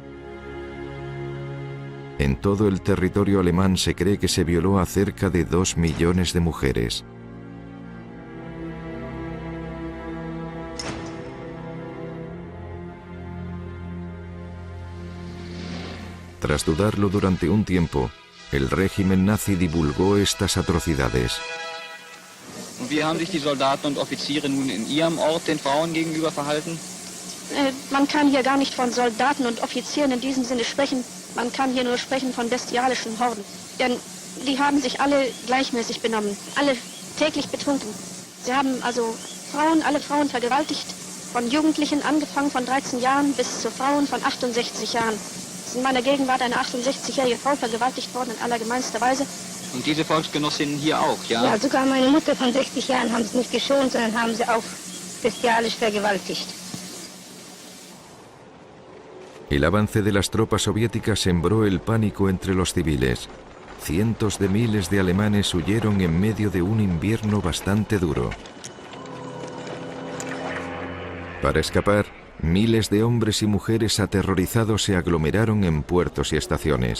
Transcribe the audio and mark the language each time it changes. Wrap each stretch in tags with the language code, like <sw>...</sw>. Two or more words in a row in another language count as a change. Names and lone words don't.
<es>En todo el territorio alemán se cree que se violó a cerca de 2 millones de mujeres. Tras dudarlo durante un tiempo, el régimen nazi divulgó estas atrocidades.</es> <de>Wie haben sich die Soldaten und Offiziere nun in ihrem Ort den Frauen gegenüber verhalten? Man kann hier gar nicht von Soldaten und Offizieren in diesem Sinne sprechen. Man kann hier nur sprechen von bestialischen Horden. Denn die haben sich alle gleichmäßig benommen, alle täglich betrunken. Sie haben also alle Frauen vergewaltigt, von Jugendlichen angefangen von 13 Jahren bis zu Frauen von 68 Jahren. In meiner Gegenwart eine 68-jährige Frau vergewaltigt worden in allergemeinster Weise. Und diese Volksgenossinnen hier auch, ja? Ja, sogar meine Mutter von 60 Jahren haben sie nicht geschont, sondern haben sie auch bestialisch vergewaltigt.</de> <es>El avance de las tropas soviéticas sembró el pánico entre los civiles. Cientos de miles de alemanes huyeron en medio de un invierno bastante duro. Para escapar, miles de hombres y mujeres aterrorizados se aglomeraron en puertos y estaciones.</es>